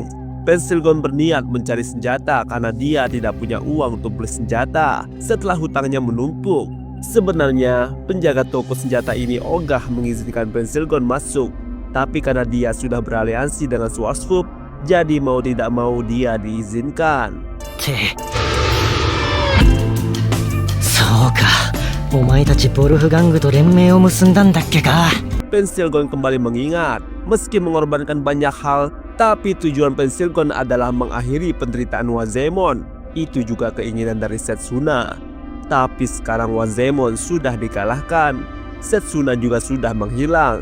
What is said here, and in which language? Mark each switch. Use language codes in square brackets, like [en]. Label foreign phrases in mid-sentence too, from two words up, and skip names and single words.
[id] Pensilgon berniat mencari senjata karena dia tidak punya uang untuk beli senjata setelah hutangnya menumpuk. Sebenarnya, penjaga toko senjata ini ogah mengizinkan Pensilgon masuk, tapi karena dia sudah beraliansi dengan Swanswolf, jadi mau tidak mau dia diizinkan. [ja] そうか、お前たちボルフガングと連盟を結んだんだっけか。 [id] Pensilgon kembali mengingat, meski mengorbankan banyak hal, tapi tujuan Pensilgon adalah mengakhiri penderitaan Wazaemon. Itu juga keinginan dari Setsuna. Tapi sekarang Wazaemon sudah dikalahkan, Setsuna juga sudah menghilang.